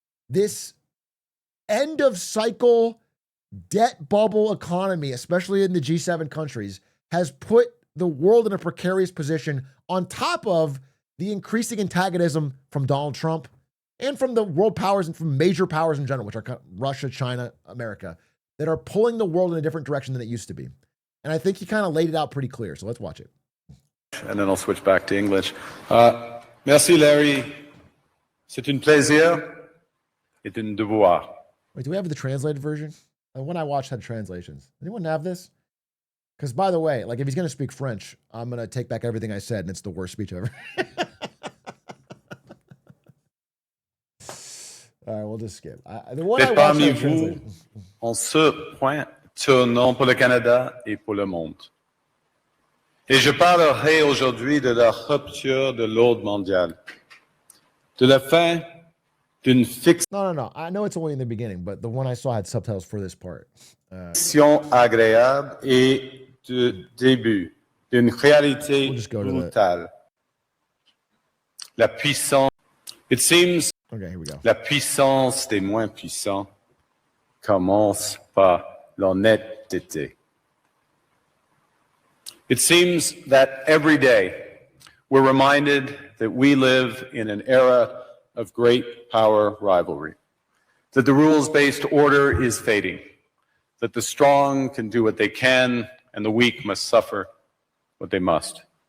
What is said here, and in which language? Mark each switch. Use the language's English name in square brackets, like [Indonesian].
[English] This end of cycle debt bubble economy, especially in the G7 countries, has put the world in a precarious position on top of the increasing antagonism from Donald Trump and from the world powers and from major powers in general, which are Russia, China, America, that are pulling the world in a different direction than it used to be. And I think he kind of laid it out pretty clear. So let's watch it. And then I'll switch back to English. [French] Merci, Larry. C'est un plaisir et un devoir. [English] Wait, do we have the translated version? The one I watched had translations. Anyone have this? Because, by the way, like if he's going to speak French, I'm going to take back everything I said, and it's the worst speech ever. All right, we'll just skip. The one I watched had translated. [French] En ce point tournant pour le Canada et pour le monde. Et je parlerai aujourd'hui de la rupture de l'ordre mondial, de la fin d'une fiction [English] No. I know it's only in the beginning, but the one I saw had subtitles for this part. [French] Agréable et de début d'une réalité brutale. La puissance. [English] It seems. Okay, here we go. [French] La puissance des moins puissants commence par l'honnêteté. [English] It seems that every day we're reminded that we live in an era of great power rivalry, that the rules-based order is fading, that the strong can do what they can and the weak must suffer what they must.